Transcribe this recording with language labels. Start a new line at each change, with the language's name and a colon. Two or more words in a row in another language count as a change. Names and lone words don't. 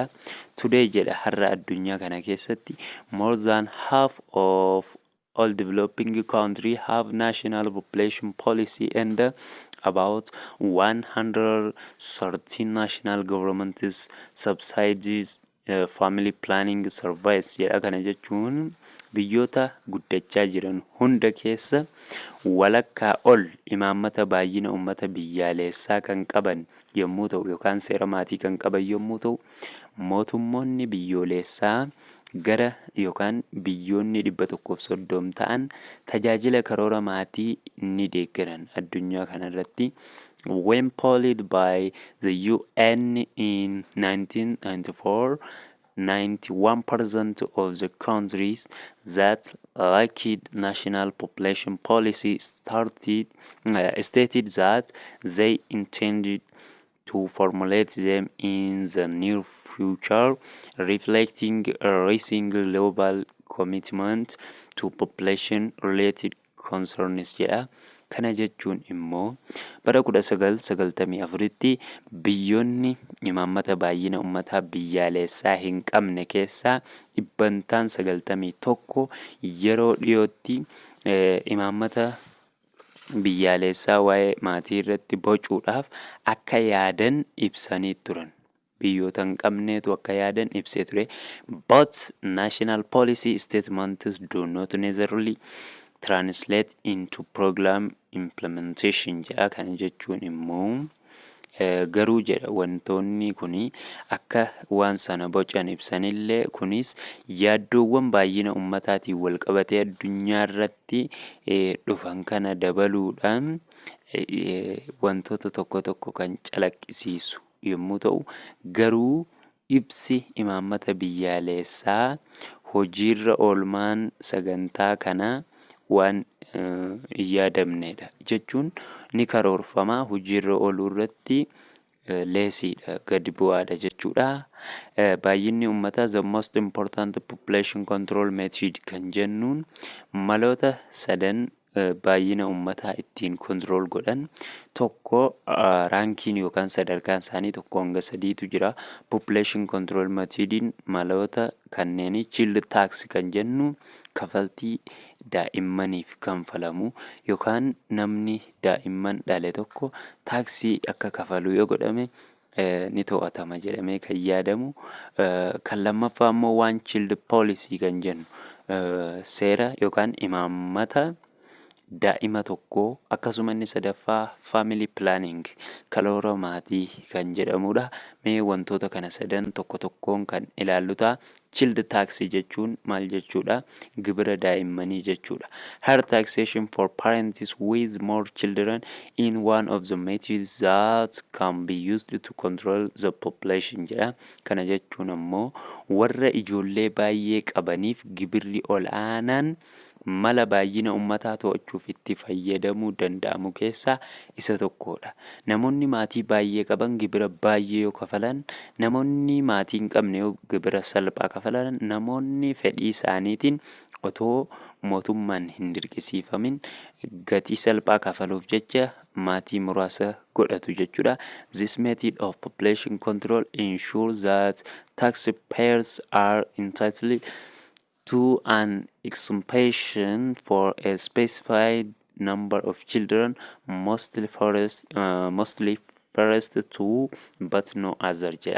English: Today
Oromo: jedha har'a addunyaa kana keessatti
English: more than half of all developing countries have national population policy and about 113 national governments subsidies family planning service jedha.
Oromo: Kana jechuun biyyoota guddachaa jiran hunda keessa walakkaa ol imaammata baay'ina uummata biyyaalessaa kan qaban yommuu ta'u yookaan seera maatii kan qaban yommuu ta'u mootummoonni biyyoolessaa gara yookaan biyyoonni 130 ta'an tajaajila karoora maatii ni deeggaran addunyaa kanarratti.
English: When polled by the UN in 1994, 91% of the countries that lacked national population policy stated that they intended to formulate them in the near future, reflecting a rising global commitment to population-related concerns.
Oromo: Kana jechuun immoo bara 1994tti biyyoonni imaammata baay'ina uummataa biyyaalessaa hin qabne keessaa dhibbantaan 91 yeroo dhiyootti imaammata biyyaalessaa waa'ee maatii irratti bocuudhaaf akka yaadan ibsanii turan. Biyyoota hin qabneetu akka yaadan ibsee ture.
English: But national policy statements do not necessarily translate into program implementation jedha.
Oromo: Kana jechuun immoo garuu jedha wantoonni kuni akka waan sana bocan ibsanillee kunis yaaddoowwan baay'ina uummataatiin wal qabatee addunyaa irratti dhufan kana dabaluudhaan wantoota tokko tokko kan calaqqisiisu yommuu ta'u garuu ibsi imaammata biyyaalessaa hojiirra oolmaan sagantaa kanaa waan yaadamneedha jechuun ni karoorfama hojiirra ooluu irratti leesiidha gadi bu'aadha jechuudha. Baay'inni uummataa
English: the most important population control method
Oromo: kan jennuun maloota sadan baay'ina uummataa ittiin control godhan tokko raankiin yookaan sadarkaan isaanii tokko hanga sadiitu jira.
English: Population control
Oromo: methodin maloota kanneen
English: child tax
Oromo: kan jennu kafaltii daa'immaniif kanfalamu yookaan namni daa'imman dhale tokko taaksii akka kafalu yoo godhame ni to'atama jedhamee kan yaadamu. Kan lammaffaa immoo
English: one child policy
Oromo: kan jennu seera yookaan imaammata daa'ima tokkoo. Akkasuma inni sadaffaa
English: family planning
Oromo: karoora maatii kan jedhamudha. Mee wantoota kana sadan tokko tokkoon kan ilaallu ta'a.
English: Child tax
Oromo: jechuun maal jechuudha? Gibira daa'immanii jechuudha.
English: Higher taxation for parents with more children in one of the methods that can be used to control the population jedha.
Oromo: Kana jechuun ammoo warra ijoollee baay'ee qabaniif gibirri ol'aanaan mala baay'ina uummataa to'achuuf itti fayyadamuu danda'amu keessaa isa tokkodha. Namoonni maatii baay'ee qaban gibira baay'ee yoo kafalan, namoonni maatii hin qabne yoo gibira salphaa kafalan, namoonni fedhii isaaniitiin otoo mootummaan hin dirqisiifamin gatii salphaa kafaluuf jecha maatii muraasa godhatu jechuudha.
English: This method of population control ensures that taxpayers are entitled to an exemption for a specified number of children, mostly first two but no other jedha.